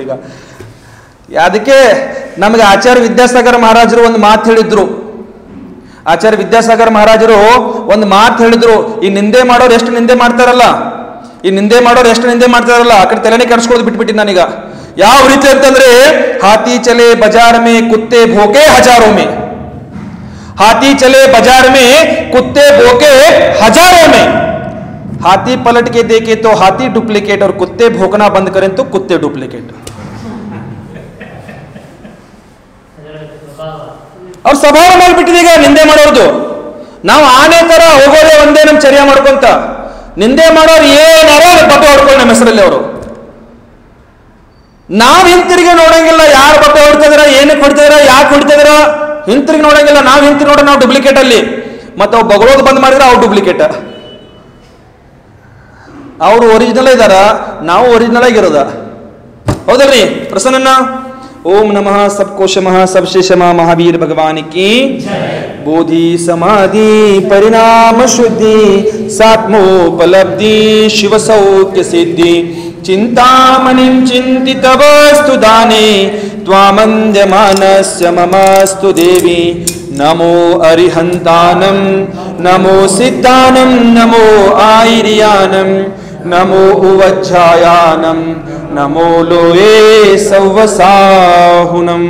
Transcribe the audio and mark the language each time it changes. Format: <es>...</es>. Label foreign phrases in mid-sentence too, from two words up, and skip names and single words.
<kn>ಈಗ ಅದಕ್ಕೆ ನಮಗೆ ಆಚಾರ್ಯ ವಿದ್ಯಾಸಾಗರ ಮಹಾರಾಜರು ಒಂದು ಮಾತು ಹೇಳಿದ್ರು. ಆಚಾರ್ಯ ವಿದ್ಯಾಸಾಗರ ಮಹಾರಾಜರು ಒಂದು ಮಾತು ಹೇಳಿದ್ರು. ಈ ನಿಂದೆ ಮಾಡೋರು ಎಷ್ಟು ನಿಂದೆ ಮಾಡ್ತಾರಲ್ಲ, ಆ ಕಡೆ ತಲೆನೇ ಕೆಡಿಸ್ಕೊಳ್ಳೋದು ಬಿಟ್ಬಿಟ್ಟಿದ್ದು ನಾನೀಗ. ಯಾವ ರೀತಿ ಅಂತಂದ್ರೆ,</kn> <hi>हाथी चले बाजार में कुत्ते भौंके हजारों में, हाथी चले बाजार में कुत्ते भौंके हजारों में, हाथी पलट के देखे तो हाथी डुप्लीकेट और कुत्ते भौंकना बंद करें तो कुत्ते डुप्लीकेट.</hi> <kn>ಅವ್ರ ಸ್ವಭಾವ ಮಾಡಿಬಿಟ್ಟಿದೆ ಈಗ ನಿಂದೆ ಮಾಡೋರ್ದು. ನಾವು ಆನೆ ತರ ಹೋಗೋದೇ ಒಂದೇ ನಮ್ ಚರ್ಯ ಮಾಡ್ಕೊಂತ, ನಿಂದೆ ಮಾಡೋರು ಏನಾರ ಬಟ್ಟೆ ಹೊಡ್ಕೊಂಡು ನಮ್ಮ ಹೆಸರಲ್ಲಿ ಅವರು. ನಾವ್ ಹಿಂತಿರುಗಿ ನೋಡಂಗಿಲ್ಲ, ಯಾರು ಬಟ್ಟೆ ಹೊಡ್ತಿದಾರ, ಏನಕ್ಕೆ ಹೊಡ್ತಿದಾರ, ಯಾಕೆ ಹೊಡ್ತಿದಾರ, ಹಿಂತಿರುಗಿ ನೋಡಂಗಿಲ್ಲ. ನಾವ್ ಹಿಂತಿರುಗಿ ನೋಡ ನಾವು ಡೂಪ್ಲಿಕೇಟ್ ಅಲ್ಲಿ, ಮತ್ತೆ ಅವ್ ಬಗಳೋದು ಬಂದ್ ಮಾಡಿದ್ರೆ ಅವ್ರು ಡೂಪ್ಲಿಕೇಟ್. ಅವರು ಒರಿಜಿನಲ್ ಇದಾರ, ನಾವು ಒರಿಜಿನಲ್ ಆಗಿರೋದ, ಹೌದಲ್ರಿ?</kn> <hi>ಪ್ರಸನ್ನ. ओम नमः सबको क्षमः सबसे क्षमा महावीर भगवान</hi> <sa>की बोधि समाधि परिणाम शुद्धि सात्मोपलब्धि शिव सौख्य सिद्धि चिंतामणिं चिंतित वस्तु दाने त्वामंद्यमानस्य ममस्तु देवी</sa> <pra>नमो अरिहंतानं नमो सिद्धानं नमो आयर्यानं नमो उवज्झायानं नमो लोये सवसाहुनम।</pra>